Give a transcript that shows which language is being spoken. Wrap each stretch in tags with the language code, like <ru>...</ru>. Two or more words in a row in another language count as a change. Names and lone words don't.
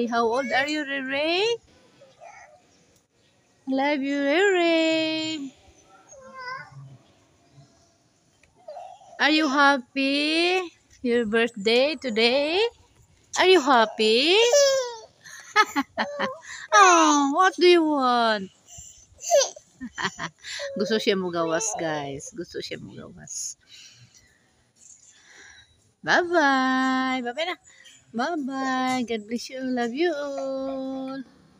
<en>How old are you, Rere? Love you, Rere. Are you happy? Your birthday today? Are you happy? Oh, what do you want?</en> <ceb>Gusto siya mo gawas, guys. Gusto siya mo gawas.</ceb> <en>Bye-bye. Bye-bye na. Bye-bye. God bless you. Love you all.</en>